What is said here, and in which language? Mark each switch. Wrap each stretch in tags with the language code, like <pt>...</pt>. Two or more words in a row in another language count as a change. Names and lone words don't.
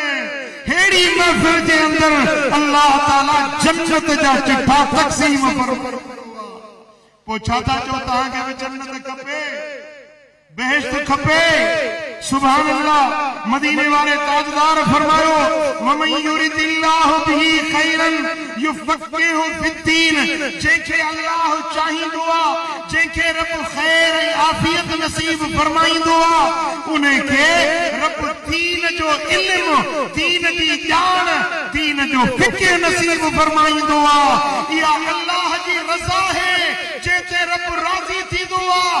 <sd>अहिड़ी महफिल जे अंदर अल्लाह ताला जन्नत जा चिठा तक़सीम फरमाईंदो आहे। पोइ छा था चओ तव्हांखे बि जन्नत खपे बेहश्त खपे।</sd> <ar>سبحان الله.</ar> <sd>मदीने वाले ताजदार फरमायो</sd> <ar>ومن يرد الله به خيرا يفقهه في الدين</ar> <sd>जंहिंखे अल्लाह चाहींदो आहे जंहिंखे रब खैर ऐं आफियत नसीब फरमाईंदो आहे उनखे रब दीन जो इल्म दीन जी ॼाण दीन जो फिक्र नसीब फरमाईंदो आहे। इहा अल्लाह जी रज़ा है जंहिंते रब राज़ी थींदो आहे।</sd>